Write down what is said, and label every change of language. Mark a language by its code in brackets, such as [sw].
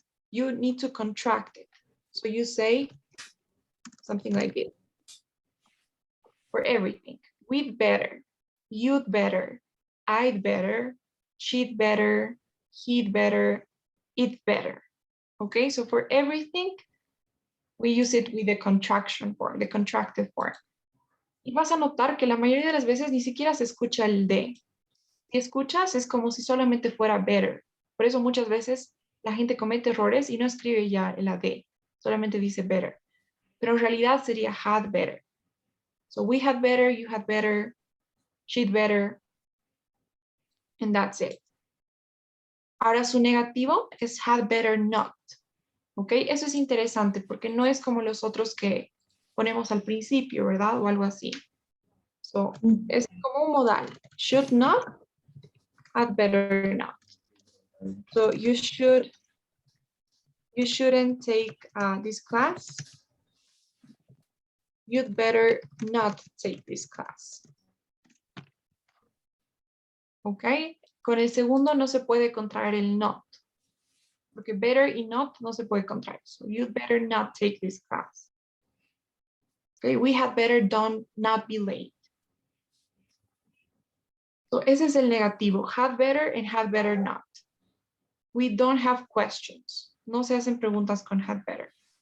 [en] You need to contract it. So you say something like this. For everything. We'd better, you'd better, I'd better, she'd better, he'd better, it better. Okay, so for everything, we use it with the contraction form, the contracted form. [es] Y vas a notar que la mayoría de las veces ni siquiera se escucha el de. Si escuchas, es como si solamente fuera better. Por eso muchas veces la gente comete errores y no escribe ya la D, solamente dice better. Pero en realidad sería had better. [en] So we had better, you had better, she'd better, and that's it. [es] Ahora su negativo es had better not. ¿Ok? Eso es interesante porque no es como los otros que ponemos al principio, ¿verdad? O algo así. So, es como un modal. [en] Should not, had better not. So you shouldn't take this class. You'd better not take this class. ¿Ok? [es] Con el segundo no se puede contraer el not. Porque better y not no se puede contraer. [en] So you'd better not take this class. Okay, we had better not be late. [es] So ese es el negativo. [en] Had better and had better not. We don't have questions. [es] No se hacen preguntas con [en] had better.